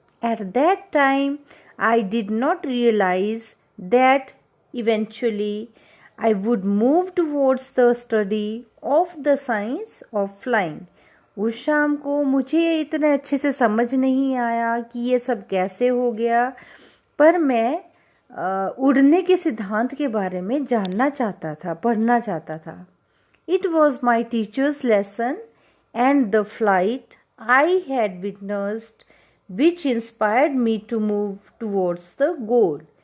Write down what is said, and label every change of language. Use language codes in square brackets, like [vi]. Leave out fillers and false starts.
[en] At that time, I did not realize that eventually I would move towards the study of the science of flying. [hi] उस शाम को मुझे इतने अच्छे से समझ नहीं आया कि ये सब कैसे हो गया, पर मैं उड़ने के सिद्धांत के बारे में जानना चाहता था, पढ़ना चाहता था। [en] It was my teacher's lesson and the flight I had witnessed which inspired me to move towards the goal.